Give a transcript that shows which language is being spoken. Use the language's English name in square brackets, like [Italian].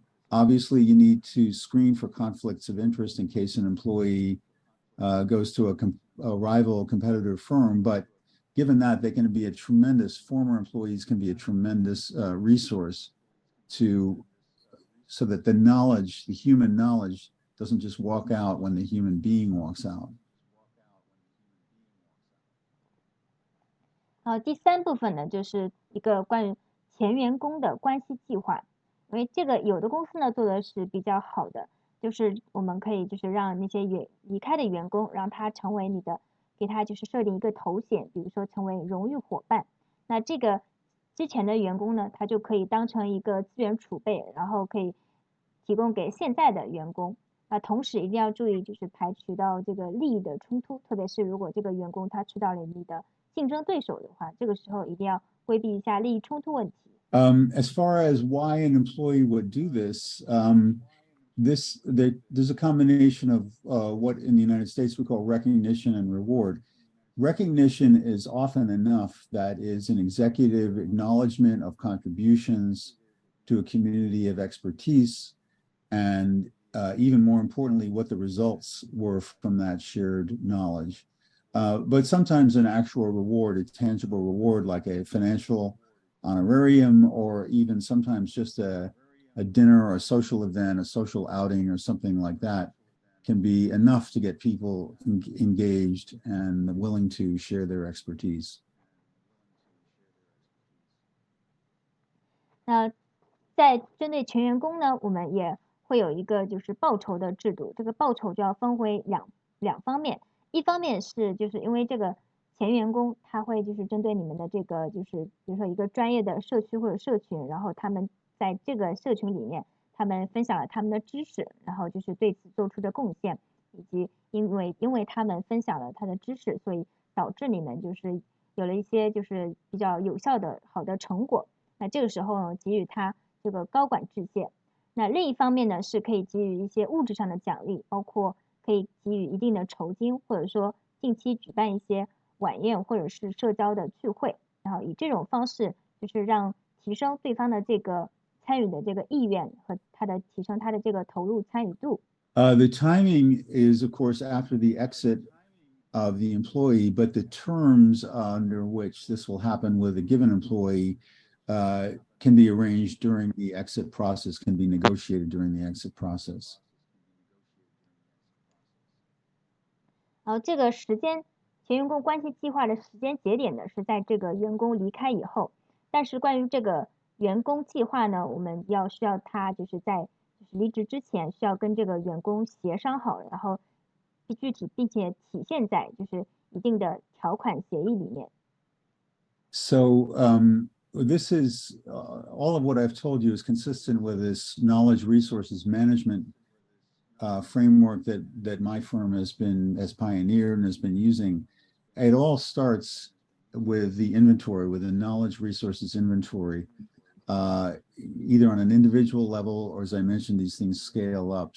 [English] Obviously, you need to screen for conflicts of interest in case an employee goes to a rival competitor firm. But given that, former employees can be a tremendous resource so that the human knowledge doesn't just walk out when the human being walks out. [Chinese] 第三部分呢，就是一个关于前员工的关系计划。因为这个有的公司呢做的是比较好的，就是我们可以就是让那些离开的员工，让他成为你的，给他就是设定一个头衔，比如说成为荣誉伙伴。那这个之前的员工呢，他就可以当成一个资源储备，然后可以提供给现在的员工。同时一定要注意，就是排除到这个利益的冲突，特别是如果这个员工他吃到了你的竞争对手的话，这个时候一定要规避一下利益冲突问题。 [English] As far as why an employee would do this, there's a combination of what in the United States we call recognition and reward. Recognition is often enough. That is an executive acknowledgement of contributions to a community of expertise, and even more importantly, what the results were from that shared knowledge. But sometimes an actual reward, a tangible reward, like a financial honorarium, or even sometimes just a dinner or a social event, a social outing or something like that, can be enough to get people engaged and willing to share their expertise. [Chinese] 那在针对全员工呢，我们也会有一个就是报酬的制度，这个报酬就要分为两方面，一方面是就是因为这个前员工他会就是针对你们的这个就是比如说一个专业的社区或者社群，然后他们在这个社群里面他们分享了他们的知识，然后就是对此做出的贡献，以及因为他们分享了他的知识，所以导致你们就是有了一些就是比较有效的好的成果。那这个时候呢，给予他这个高管致谢。那另一方面呢，是可以给予一些物质上的奖励，包括可以给予一定的酬金，或者说近期举办一些晚宴或者是社交的聚会，然后以这种方式就是让提升对方的这个参与的这个意愿和提升他的这个投入参与度。 [English] The timing is, of course, after the exit of the employee, but the terms under which this will happen with a given employee can be arranged during the exit process, can be negotiated during the exit process. [Chinese] 然后这个前员工关系计划的时间节点呢是在这个员工离开以后，但是关于这个员工计划呢，我们需要他就是在离职之前需要跟这个员工协商好，然后具体并且体现在就是一定的条款协议里面。 [English] So this is all of what I've told you is consistent with this knowledge resources management framework that my firm has pioneered and has been using. It all starts with the inventory, with the knowledge resources inventory, either on an individual level or, as I mentioned, these things scale up.